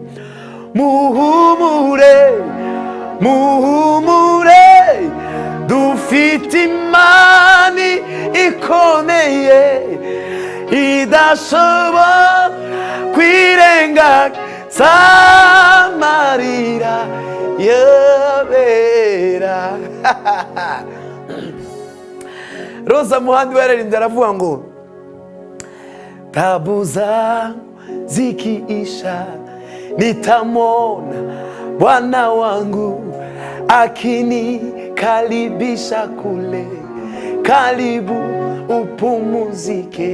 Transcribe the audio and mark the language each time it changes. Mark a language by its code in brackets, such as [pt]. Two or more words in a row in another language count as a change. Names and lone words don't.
[rw] Muhumure, muhumure, dufite Imana ikomeye, idashobora kwirengagiza amarira yabera. Rosa Muhandi yaririmbye aravuga ngo, [sw] tabu zangu zikiisha, nitamwona Bwana wangu akinikaribisha kule, karibu upumzike.